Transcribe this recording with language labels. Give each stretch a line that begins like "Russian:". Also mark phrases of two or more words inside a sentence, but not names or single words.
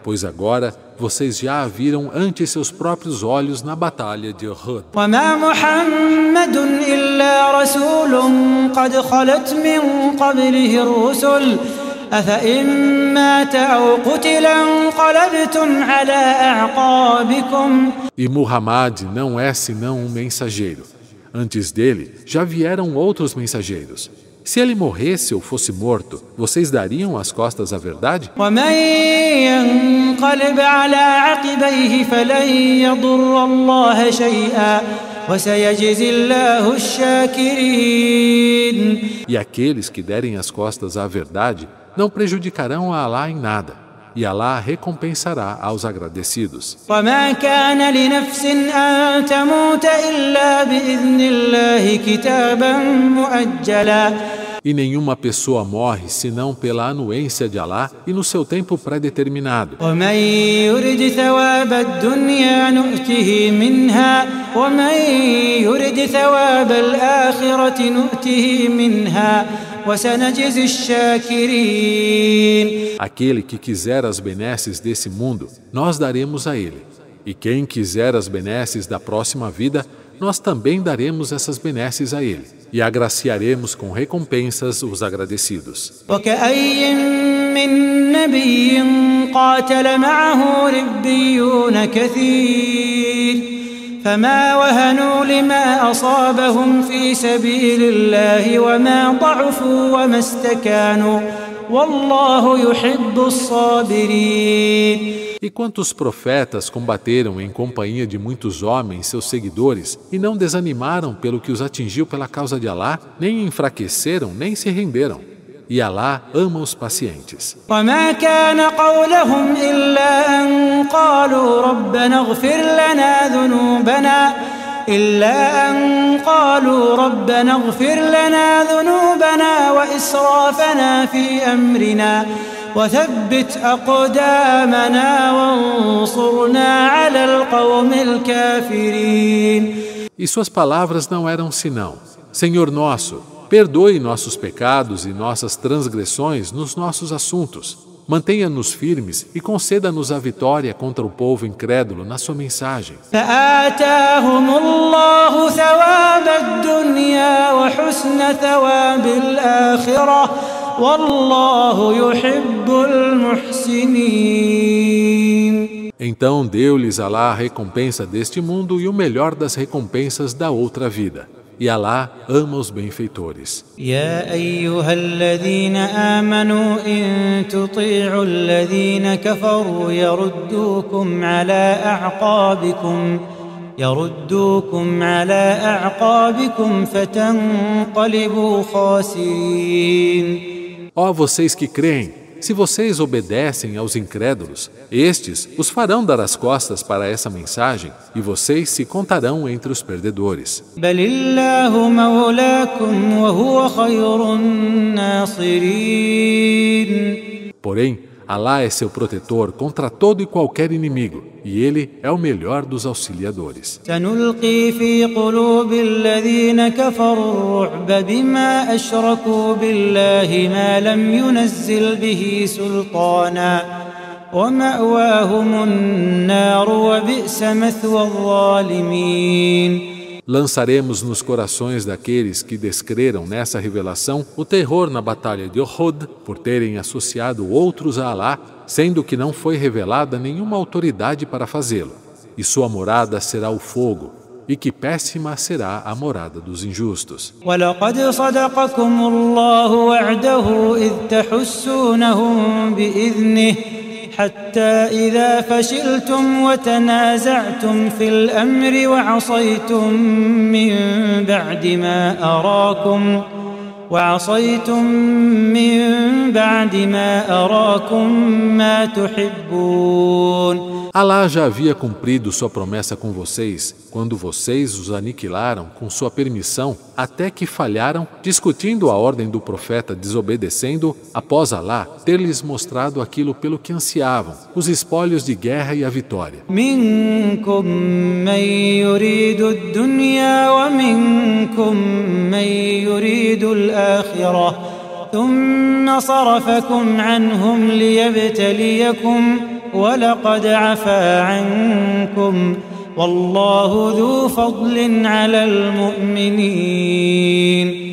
Portuguese: pois agora vocês já a viram ante seus próprios olhos na batalha de Uhud.
Arabic: وما محمد إلا رسول قد خلت من قبله الرسل أفإن مات أو قتل انقلبتم على أعقابكم.
Portuguese: E Muhammad não é senão um mensageiro. Antes dele já vieram outros mensageiros. Se ele morresse ou fosse morto, vocês dariam as costas à verdade?
Arabic: ومن ينقلب على عقبيه فلن يضر الله شيئا وسيجزي الله الشاكرين.
Portuguese: E aqueles que derem as costas à verdade não prejudicarão a Alá em nada, e Alá recompensará aos agradecidos.
Arabic: وما كان لنفس أن تموت إلا بإذن الله كتابا مؤجلا.
Portuguese: E nenhuma pessoa morre senão pela anuência de Alá e no seu tempo pré-determinado.
Arabic: ومن يرد ثواب الدنيا نؤته منها ومن يرد ثواب الآخرة نؤته منها وسنجزي الشاكرين.
Portuguese: Aquele que quiser as benesses desse mundo, nós daremos a ele. E quem quiser as benesses da próxima vida, nós também daremos essas benesses a ele. E agraciaremos com recompensas os agradecidos.
Arabic: وكأي من نبي قاتل معه ربيون كثير فما وهنوا لما أصابهم في سبيل الله وما ضعفوا وما استكانوا والله يحب الصابرين.
Portuguese: E quantos profetas combateram em companhia de muitos homens, seus seguidores, e não desanimaram pelo que os atingiu pela causa de Alá, nem enfraqueceram, nem se renderam. E Alá ama os pacientes.
Arabic: وما كان قولهم إلا أن قالوا ربنا اغفر لنا ذنوبنا وإسرافنا في أمرنا وثبت أقدامنا وانصرنا على القوم الكافرين.
Portuguese: E suas palavras não eram senão: Senhor nosso, perdoe nossos pecados e nossas transgressões nos nossos assuntos. Mantenha-nos firmes e conceda-nos a vitória contra o povo incrédulo na sua mensagem.
Arabic: فآتاهم الله ثواب الدنيا وحسن ثواب الآخرة والله يحب المحسنين.
Portuguese: Então deu-lhes Alá a recompensa deste mundo e o melhor das recompensas da outra vida. E Alá ama os benfeitores.
Arabic: يا أيها الذين آمنوا إن تطيعوا الذين كفروا يردوكم على أعقابكم فتنقلبوا خاسرين.
Portuguese: Ó vocês que creem, se vocês obedecem aos incrédulos, estes os farão dar as costas para essa mensagem e vocês se contarão entre os perdedores.
Arabic: بل الله مولاكم وهو خير الناصرين.
Portuguese: Porém, Alá é seu protetor contra todo e qualquer inimigo, e Ele é o melhor dos auxiliadores.
Arabic: سنلقي في قلوب الذين كفروا الرعب بما أشركوا بالله ما لم ينزل به سلطانا ومأواهم النار وبئس مثوى الظالمين.
Portuguese: Lançaremos nos corações daqueles que descreram nessa revelação o terror na batalha de Uhud por terem associado outros a Alá, sendo que não foi revelada nenhuma autoridade para fazê-lo. E sua morada será o fogo, e que péssima será a morada dos injustos.
Arabic: وَلَقَدْ صَدَقَكُمُ اللَّهُ وَعْدَهُ إِذْ تَحُسُّونَهُم بِإِذْنِهِ حتى إذا فشلتم وتنازعتم في الأمر وعصيتم من بعد ما أراكم ما تحبون.
Portuguese: Alá já havia cumprido sua promessa com vocês, quando vocês os aniquilaram com sua permissão, até que falharam, discutindo a ordem do profeta, desobedecendo, após Alá ter-lhes mostrado aquilo pelo que ansiavam, os espólios de guerra e a vitória.
Arabic: منكم من يريد الدنيا ومنكم من يريد الآخرة ثم صرفكم عنهم ليبتليكم ولقد عفا عنكم والله ذو فضل على المؤمنين.